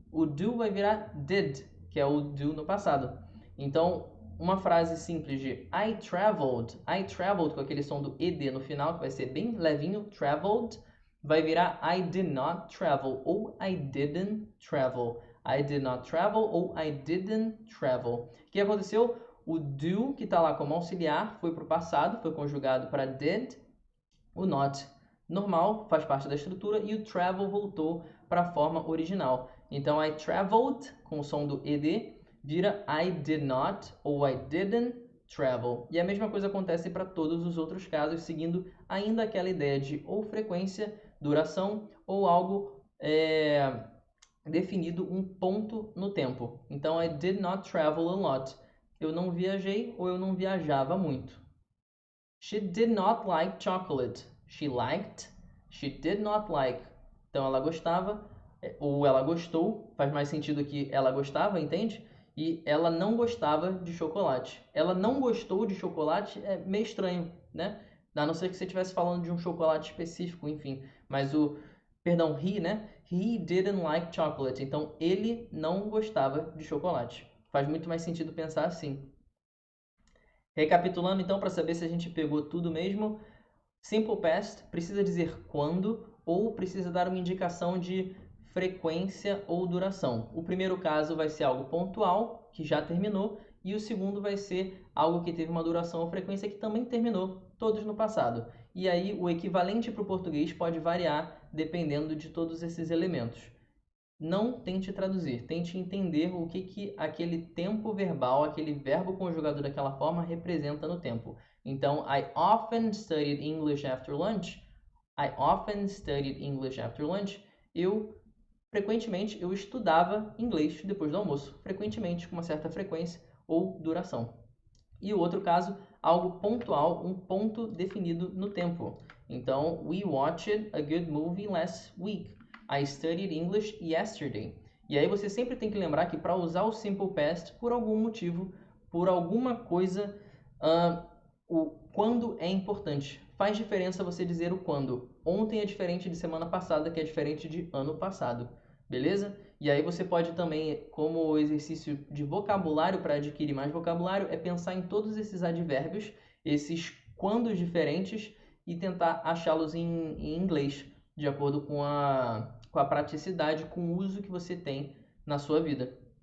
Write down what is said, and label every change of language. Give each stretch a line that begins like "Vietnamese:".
Portuguese: O do vai virar did, que é o do no passado. Então, uma frase simples de I traveled com aquele som do ed no final, que vai ser bem levinho, traveled, vai virar
English: I did not travel
Portuguese: ou
English: I didn't travel. I did not travel ou I didn't travel.
Portuguese: O que aconteceu? O do, que está lá como auxiliar, foi para o passado, foi conjugado para did. O not, normal, faz parte da estrutura. E o travel voltou para a forma original.
English: Então, I traveled,
Portuguese: com o som do ed, vira
English: I did not ou I didn't travel.
Portuguese: E a mesma coisa acontece para todos os outros casos, seguindo ainda aquela ideia de ou frequência, duração ou algo definido, um ponto no tempo.
English: Então, I did not travel a lot.
Portuguese: Eu não viajei ou eu não viajava muito.
English: She did not like chocolate. She liked. She did not like.
Portuguese: Então, ela gostava ou ela gostou. Faz mais sentido que ela gostava, entende? E ela não gostava de chocolate. Ela não gostou de chocolate é meio estranho, né? A não ser que você estivesse falando de um chocolate específico, enfim. Mas he, né?
English: He didn't like chocolate.
Portuguese: Então, ele não gostava de chocolate. Faz muito mais sentido pensar assim. Recapitulando, então, para saber se a gente pegou tudo mesmo. Simple past precisa dizer quando ou precisa dar uma indicação de frequência ou duração. O primeiro caso vai ser algo pontual, que já terminou, e o segundo vai ser algo que teve uma duração ou frequência que também terminou, todos no passado. E aí o equivalente para o português pode variar dependendo de todos esses elementos. Não tente traduzir, tente entender o que aquele tempo verbal, aquele verbo conjugado daquela forma representa no tempo.
English: Então, I often studied English after lunch. I often studied English after lunch.
Portuguese: Frequentemente, eu estudava inglês depois do almoço. Frequentemente, com uma certa frequência ou duração. E o outro caso, algo pontual, um ponto definido no tempo.
English: Então, we watched a good movie last week. I studied English yesterday.
Portuguese: E aí você sempre tem que lembrar que para usar o simple past, por algum motivo, por alguma coisa, o quando é importante. Faz diferença você dizer o quando. Ontem é diferente de semana passada, que é diferente de ano passado. Beleza? E aí você pode também, como exercício de vocabulário para adquirir mais vocabulário, é pensar em todos esses advérbios, esses quandos diferentes e tentar achá-los em inglês, de acordo com a praticidade, com o uso que você tem na sua vida.